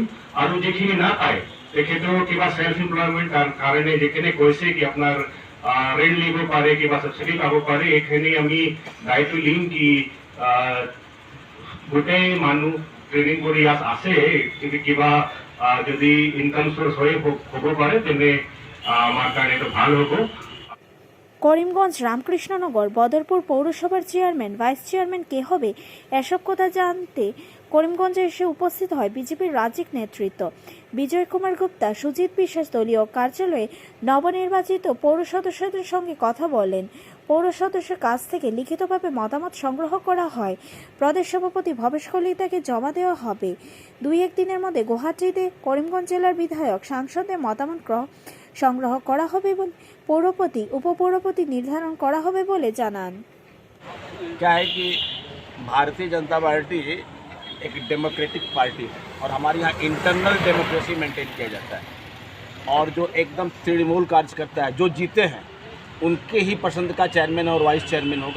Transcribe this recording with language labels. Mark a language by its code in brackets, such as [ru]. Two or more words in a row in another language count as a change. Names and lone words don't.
[as] আৰু যিখিনি না পায় তেখেতেও কিবা [en] self employment [as] কাৰণে যিখিনি কৈছে কি আপোনাৰ ঋণ লিব পাৰে, কিবা সাবসিডি পাব পাৰে, এইখিনি আমি দায়িত্ব লিম কি গোটেই মানুহ ট্ৰেইনিং কৰি আছে কিবা যদি [en] income source [as] হয়ে হ'ব পাৰে তেনে আমার কাৰণে এটা ভাল হ'ব। [bn] করিমগঞ্জ রামকৃষ্ণনগর বদরপুর পৌরসভার চেয়ারম্যান, [en] vice chairman [bn] কে হবে এসব কথা জানতে করিমগঞ্জে এসে উপস্থিত হয় বিজেপির রাজ্যিক নেতৃত্ব। বিজয় কুমার গুপ্তা, সুজিত বিশ্বাস দলীয় কার্যালয়ে নবনির্বাচিত পৌর সদস্যদের সঙ্গে কথা বলেন। পৌর সদস্যের কাছ থেকে লিখিতভাবে মতামত সংগ্রহ করা হয়। প্রদেশ সভাপতি ভবেশ কলিতাকে জমা দেওয়া হবে। 2-1 দিনের মধ্যে গুয়াহাটিতে করিমগঞ্জ জেলার বিধায়ক সাংসদের মতামত সংগ্রহ করা হবে এবং পৌরপতি উপপৌরপতি নির্ধারণ করা হবে বলে জানান। [hi] क्या है कि भारतीय जनता पार्टी एक [en] democratic party [hi] है और हमारे यहाँ [en] internal democracy [hi] मेंटेन किया जाता है। और जो एकदम तृणमूल कार्य करता है, जो जीते हैं उनके ही पसंद का चेयरमैन और [en] vice chairman [hi] होगा।